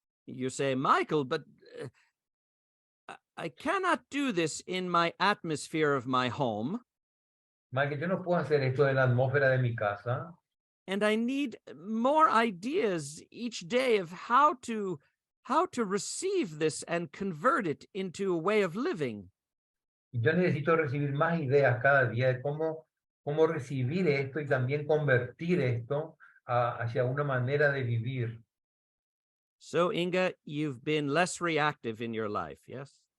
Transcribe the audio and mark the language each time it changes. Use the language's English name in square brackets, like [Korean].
[English] You say, Michael, but I cannot do this in my atmosphere of my home. [Spanish] Michael, yo no puedo hacer esto en la atmósfera de mi casa. [English] And I need more ideas each day of how to receive this and convert it into a way of living. [Spanish] Yo necesito recibir más ideas cada día de cómo recibir esto y también convertir esto hacia una manera de vivir. [English] So, Inga, you've been less reactive in your life, yes?